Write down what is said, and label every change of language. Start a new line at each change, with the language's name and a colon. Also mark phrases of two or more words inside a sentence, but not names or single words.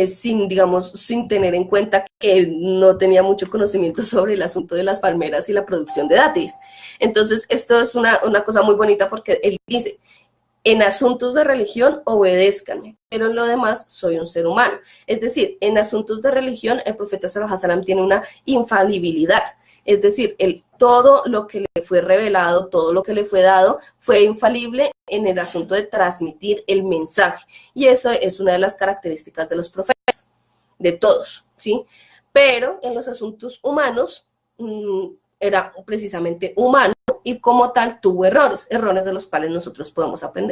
Spanish: sin tener en cuenta que él no tenía mucho conocimiento sobre el asunto de las palmeras y la producción de dátiles. Entonces, esto es una cosa muy bonita porque él dice, en asuntos de religión, obedézcanme, pero en lo demás soy un ser humano. Es decir, en asuntos de religión, el profeta
Arabic: صلى الله عليه وسلم
Spanish: tiene una infalibilidad. Es decir, todo lo que le fue revelado, todo lo que le fue dado, fue infalible en el asunto de transmitir el mensaje. Y eso es una de las características de los profetas, de todos, ¿sí? Pero en los asuntos humanos, era precisamente humano, y como tal tuvo errores de los cuales nosotros podemos aprender.